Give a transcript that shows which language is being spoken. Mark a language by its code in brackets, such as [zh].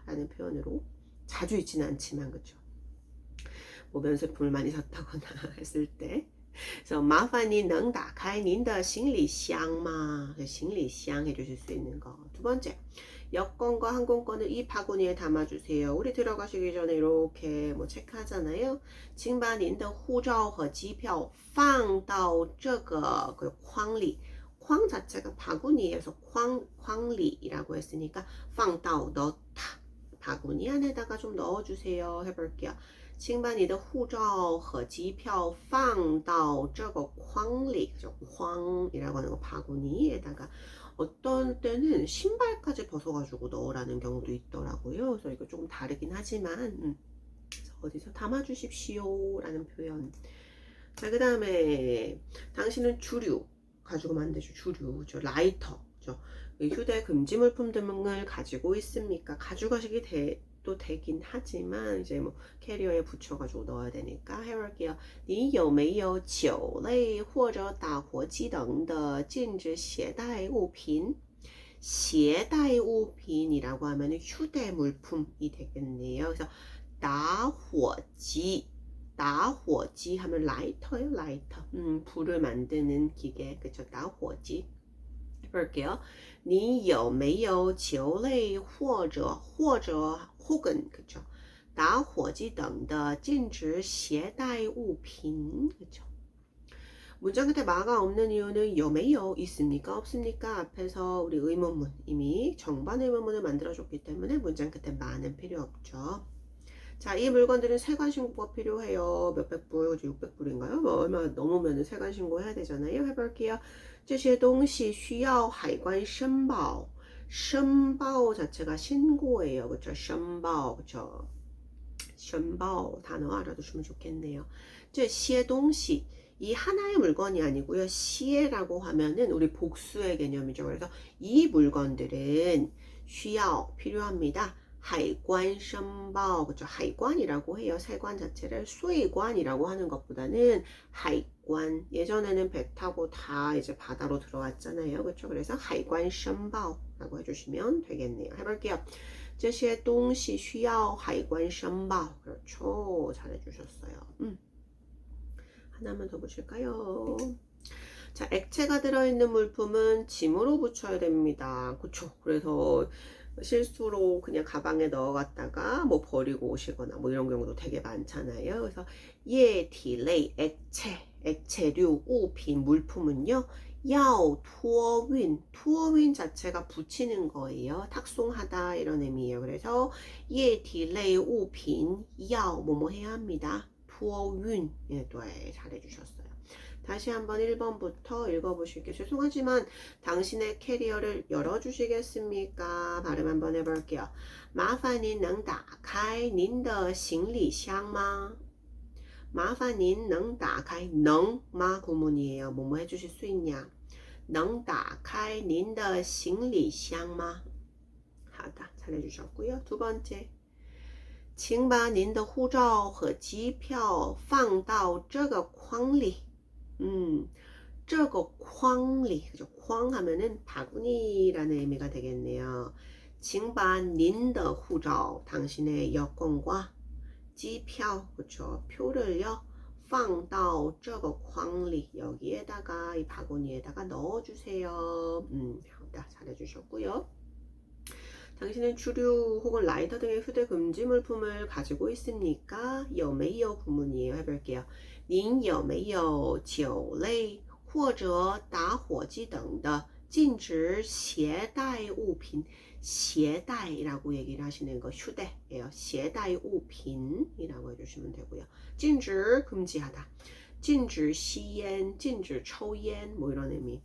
[ko] 라는 표현으로 자주 있지는 않지만 그쵸? 뭐 면세품을 많이 샀다거나 했을 때 그래서 [zh] 麻烦你能打开您的行李箱吗? [ko] 行李箱 해주실 수 있는 거. 두 번째, 여권과 항공권을 이 바구니에 담아주세요. 우리 들어가시기 전에 이렇게 뭐 체크하잖아요. [zh] 请把您的护照和机票放到这个框里. [ko] 框자체가 바구니에서 框里라고 했으니까 放到 넣다. 바구니 안에다가 좀 넣어주세요. 해볼게요. [zh] 请把你的护照和机票放到这个框里. [ko] 그죠? 框이라고 하는 거 바구니에다가 어떤 때는 신발까지 벗어가지고 넣으라는 경우도 있더라고요. 그래서 이거 조금 다르긴 하지만 어디서 담아주십시오 라는 표현. 자, 그 다음에 당신은 주류 가지고 안 되죠. 주류, 저 라이터, 휴대 금지 물품 등을 가지고 있습니까? 가져가시기 넣어도 되긴 하지만 이제 뭐 캐리어에 붙여가지고 넣어야 되니까 해볼게요. [zh] 你有没有酒类或者打火机等的禁止携带物品? [ko] 携带物品이라고 하면 휴대물품이 되겠네요. 그래서 打火机 打火机 하면 라이터요, 라이터. 불을 만드는 기계, 그쵸? 打火机 해볼게요. [zh] 你有没有酒类或者 [ko] 혹은 그쵸? [zh] 打火机等的禁止携带物品 [ko] 그쵸? 문장 끝에 마가 없는 이유는 有没有 있습니까? 없습니까? 앞에서 우리 의문문 이미 정반 의문문을 만들어줬기 때문에 문장 끝에 마는 필요 없죠. 자, 이 물건들은 세관 신고가 필요해요. 몇백 불, 600불인가요? 뭐 얼마 넘으면 세관 신고해야 되잖아요. 해볼게요. [zh] 这些东西需要海关申报. [ko] 申报 자체가 신고예요. 그쵸? 申报, 그쵸? 申报 단어 알아두시면 좋겠네요. 这些东西 이 하나의 물건이 아니고요. 시에라고 하면은 우리 복수의 개념이죠. 그래서 이 물건들은 需要 필요합니다. 海关申报 그죠? 海关이라고 해요. 세관 자체를 税관이라고 하는 것보다는 海关 예전에는 배 타고 다 이제 바다로 들어왔잖아요. 그렇죠? 그래서 海关申报라고 해주시면 되겠네요. 해볼게요. [zh] 这些东西需要海关申报 [ko] 그렇죠. 잘해주셨어요. 하나만 더 보실까요? 자, 액체가 들어있는 물품은 짐으로 붙여야 됩니다. 그쵸? 그래서 실수로 그냥 가방에 넣어갔다가 뭐 버리고 오시거나 뭐 이런 경우도 되게 많잖아요. 그래서液体类 액체류, 物品, 물품은요. 要托运,托运 자체가 붙이는 거예요. 탁송하다 이런 의미예요. 그래서 液体类 物品, 要뭐뭐 해야 합니다. 托运, 예, 네, 잘해주셨어요. 다시 한번 1번부터 읽어보실게요. 죄송하지만 당신의 캐리어를 열어주시겠습니까? 발음 한번 해볼게요. [zh] 麻烦您能打开您的行李箱吗? 麻烦您能打开能吗? [ko] 구문이에요. 뭐뭐 해주실 수 있냐? [zh] 能打开您的行李箱吗? [ko] 하다. 잘해주셨고요. 두 번째. [zh] 请把您的护照和机票放到这个筐里. 这个筐里, [ko] 그죠? 筐 하면은 바구니라는 의미가 되겠네요. [zh] 请把您的护照, [ko] 당신의 여권과 机票, 그죠? 표를요, [zh] 放到这个筐里, [ko] 여기에다가, 이 바구니에다가 넣어주세요. 잘해주셨고요. 당신은 주류 혹은 라이터 등의 휴대 금지 물품을 가지고 있습니까? 有没有 구문이에요. 해볼게요. [zh] 您有没有酒类或者打火机等的禁止携带物品? [ko] 携带라고 얘기를 하시는 거 휴대예요. 携带物品이라고 해주시면 되고요. 禁止 금지하다. [zh] 禁止吸烟, 禁止抽烟 뭐 이런 의미.